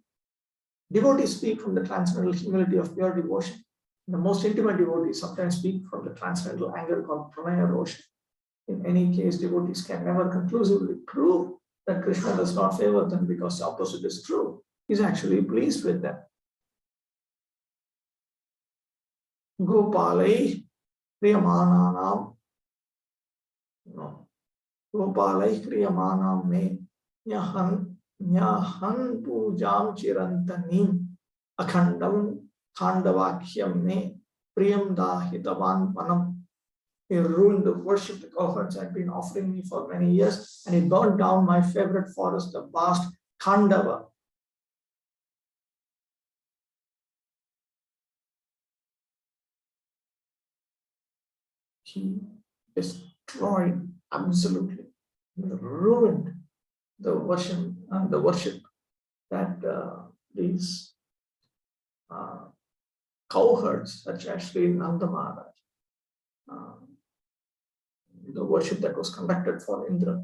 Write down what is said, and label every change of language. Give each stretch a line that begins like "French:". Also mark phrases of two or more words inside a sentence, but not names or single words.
English: Devotees speak from the transcendental humility of pure devotion. The most intimate devotees sometimes speak from the transcendental anger called
Sanskrit: pranaya rosha.
English: In any case, devotees can never conclusively prove that Krishna does not favor them because the opposite is true. He is actually pleased with them.
Sanskrit: Gopalai Kriyamananam Gopalai Kriyamanam me Nyahan Pujam Chirantanim Akhandam Khandavakyam me Priyam Dahitavan Panam.
English: He ruined the worship the cowherds had been offering me for many years, and he burned down my favorite forest, the vast Khandava. He destroyed, absolutely ruined the worship that these cowherds, such as Sri Nanda Maharaj, the worship that was conducted for Indra.